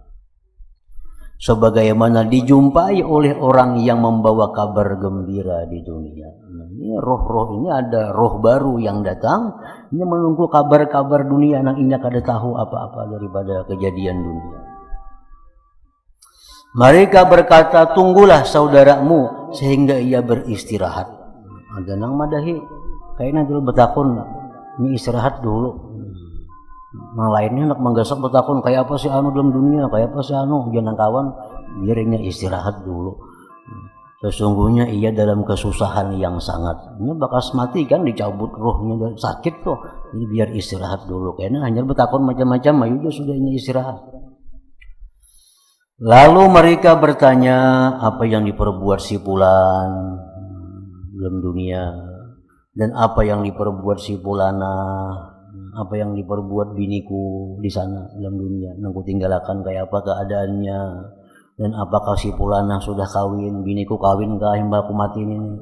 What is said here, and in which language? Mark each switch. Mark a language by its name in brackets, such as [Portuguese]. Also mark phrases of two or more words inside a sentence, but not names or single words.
[Indonesian] Sebagaimana dijumpai oleh orang yang membawa kabar gembira di dunia. Nah, ini roh-roh ini ada roh baru yang datang, ini menunggu kabar-kabar dunia, yang ini kada tahu apa-apa daripada kejadian dunia. Mereka berkata, tunggulah saudaramu sehingga ia beristirahat. [Banjar] Ada nang madahi, kayaknya dulu betakun, ini istirahat dulu. Yang lainnya nak menggasak betakun, kayak apa sih anu dalam dunia, kayak apa sih anu, jangan kawan, biarnya istirahat dulu. [Indonesian] Sesungguhnya ia dalam kesusahan yang sangat. [Banjar] Ini bakas mati kan, dicabut rohnya, sakit tuh. Jadi biar istirahat dulu. Kayaknya hanya betakun macam-macam, ayo sudah ini istirahat. [Indonesian] Lalu mereka bertanya, apa yang diperbuat si fulan dalam dunia, dan apa yang diperbuat si fulana, apa yang diperbuat biniku di sana dalam dunia, [Banjar] nangku tinggalkan kayak apa keadaannya, [Indonesian] dan apakah si fulana sudah kawin, [Banjar] biniku kawin kah yang baku mati ini.